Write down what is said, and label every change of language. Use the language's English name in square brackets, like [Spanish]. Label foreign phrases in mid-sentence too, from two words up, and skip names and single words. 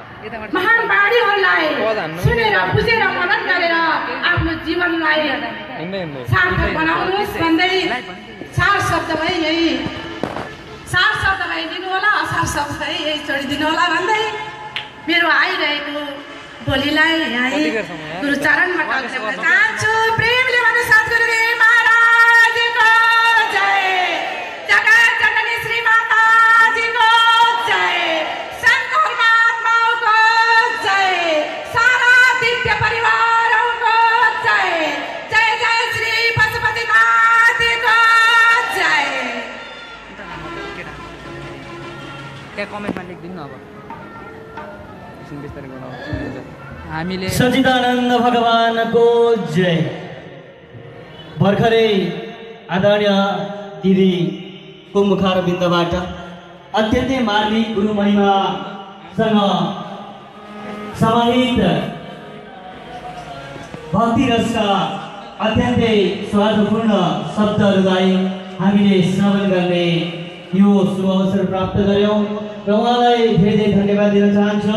[Nepali] महान बाणीहरूलाई सुनेर बुझेर मनन गरेर आफ्नो जीवनलाई सार्थक बनाउनुहोस् भन्दै सार शब्द भए यही सार शब्द भइदिनु होला असार शब्द यही छोडिदिनु होला भन्दै मेरो आइरहेको बोलीलाई यही गुरुचरणमा टाल्न चाहन्छु। प्रेमले भन्नु सद्गुरुदेव महाराजको जय, जगत जननी श्री माताजीको जय, शङ्कर महात्माको जय, सारा दिव्य परिवारको जय, जय जय श्री पशुपतिनाथको जय। क्या कमेन्टमा लेखिदिनु अब हामीले सच्चिदानन्द भगवानको जय। भर्खरै आदरणीय दिदीको मुखारबिन्दबाट अत्यन्तै मार्मिक गुरु महिमासँग समाहित भक्ति रसका अत्यन्तै स्वादपूर्ण शब्दहरूलाई हामीले श्रवण गर्ने यो शुभ अवसर प्राप्त गर्यौँ र उहाँलाई धेरै धेरै धन्यवाद दिन चाहन्छौँ।